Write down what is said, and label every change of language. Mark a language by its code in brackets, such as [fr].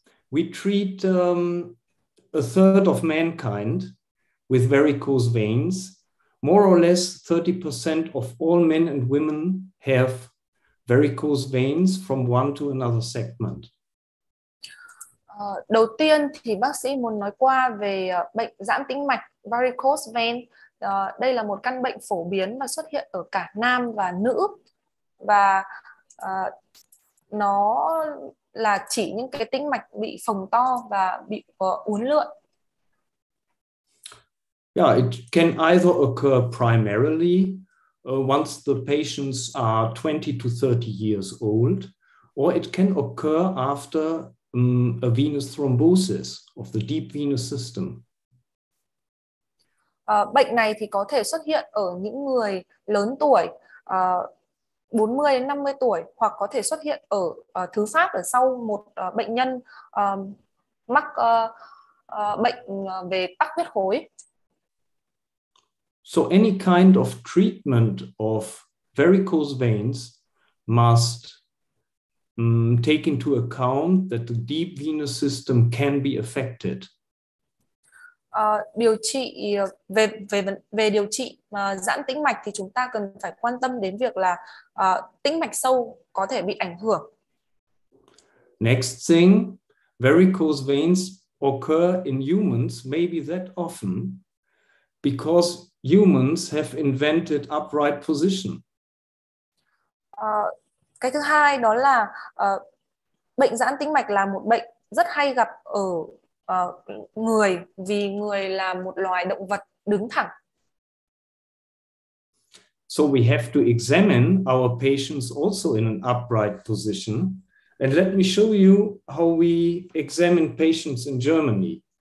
[en] We treat a third of mankind with varicose veins. More or less 30% of all men and women have varicose veins from one to another segment. [vi] Đầu tiên thì bác sĩ muốn nói qua về bệnh giãn tĩnh mạch varicose vein. Đây là một căn bệnh phổ biến và xuất hiện ở cả nam và nữ, và nó là chỉ những cái tĩnh mạch bị phồng to và bị uốn lượn. [en] Yeah, it can either occur primarily once the patients are 20 to 30 years old, or it can occur after a venous thrombosis of the deep venous system. [vi] Bệnh này thì có thể xuất hiện ở những người lớn tuổi, 40 đến 50 tuổi, hoặc có thể xuất hiện ở thứ phát ở sau một bệnh nhân mắc bệnh về tắc huyết khối. [en] So any kind of treatment of varicose veins must take into account that the deep venous system can be affected. [vi] Điều trị về điều trị giãn tĩnh mạch thì chúng ta cần phải quan tâm đến việc là tĩnh mạch sâu có thể bị ảnh hưởng. [en] Next thing, varicose veins occur in humans maybe that often because humans have invented upright position. [vi] Cái thứ hai đó là bệnh giãn tĩnh mạch là một bệnh rất hay gặp ở người, vì người là một loài động vật đứng thẳng. [en] So we have to examine our patients also in an upright position. And let me show you how we examine patients in Germany.